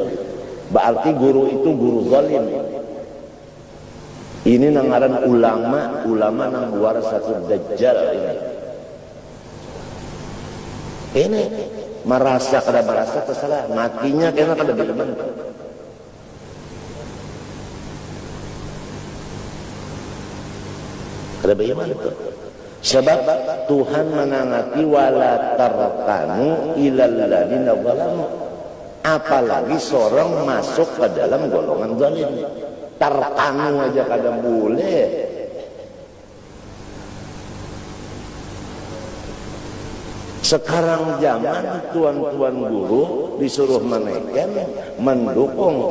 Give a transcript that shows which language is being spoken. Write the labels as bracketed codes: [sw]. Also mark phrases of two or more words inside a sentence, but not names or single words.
[bjn] Berarti guru itu guru zalim. Ini nang ngaran ulama nang [ar] ورثة الدجال [bjn] ini merasa tersalah, matinya kena kada beriman. Kada beriman itu. Sebab Tuhan menangati [ar] ولا تركنوا إلى الذين ظلموا. [bjn] Apalagi seorang masuk ke dalam golongan zalim. Tarkanu aja kada boleh. Sekarang zaman tuan-tuan guru disuruh menaikkan, mendukung.